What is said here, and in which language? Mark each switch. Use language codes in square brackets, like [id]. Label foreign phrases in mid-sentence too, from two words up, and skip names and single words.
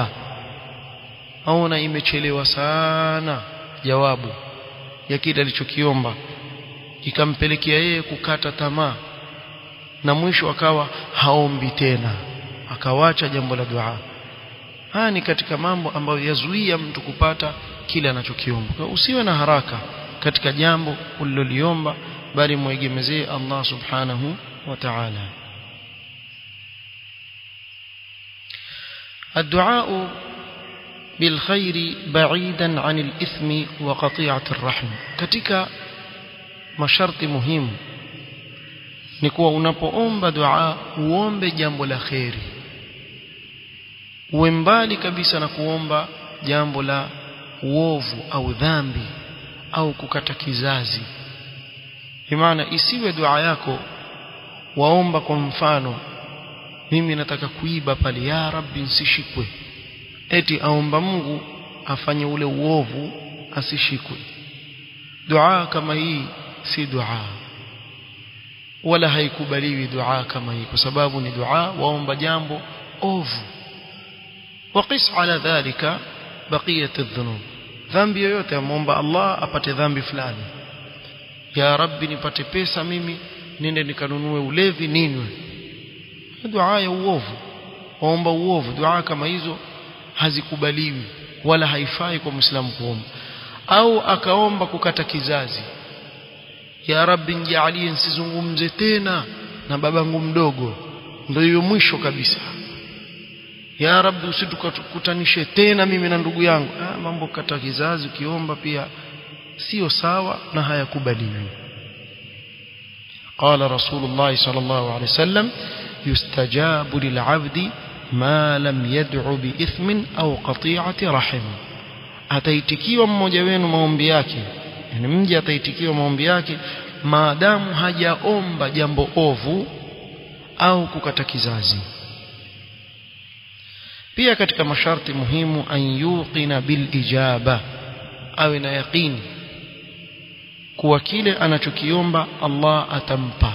[sw] Aona imechelewa sana jawabu ya kile alichokiomba, ikampelekea yeye kukata tamaa, na mwisho akawa haombi tena, akawacha jambo la dua. Haya ni katika mambo ambayo yazuia mtu kupata kile anachokiomba. Kwa usiwe na haraka katika jambo uliloliomba, bali muegemezee [ar] الله سبحانه وتعالى. الدعاء بالخير بعيدا عن الإثم وقطيعة الرحم. [sw] katika masharti muhimu ni kuwa unapoomba dua uombe jambo la khairi, uwe mbali kabisa na kuomba jambo la uovu au dhambi au kukata kizazi. Maana isiwe dua yako waomba kwa mfano, mimi nataka kuiba pale, [ar] يا رب [sw] nisishikwe, eti aomba Mungu afanye ule uovu asishikwe. Dua kama hii si dua, wala haikubaliwi dua kama hii, kwa sababu ni dua waomba jambo ovu. [ar] وقس على ذلك بقية الذنوب. [sw] dhambi yoyote amuomba Allah apate dhambi fulani, [ar] يا رب [sw] nipate pesa mimi nende nikanunue ulevi ninywe, dua ya uovu, waomba uovu. Dua kama hizo hazikubaliwi wala haifai kwa Muislamu kuomba. Au akaomba kukata kizazi, [ar] يا رب [sw] nijalie nisizungumze tena na babangu mdogo, ndio hiyo mwisho kabisa. [ar] يا رب [sw] usitukutanishe tena mimi na ndugu yangu. Mambo kata kizazi ukiomba pia sio sawa na hayakubaliwi. [ar] قال رسول الله صلى الله عليه وسلم: يستجاب للعبد ما لم يدع بإثم أو قطيعة رحم. [sw] ataitikiwa mmoja wenu maombi yake, yani mja ataitikiwa maombi yake maadamu hajaomba jambo ovu au kukata kizazi. pia katika masharti muhimu [ar] أن يوقن بالإجابة, [sw] awe na yaqini kuwa kile anachokiomba Allah atampa.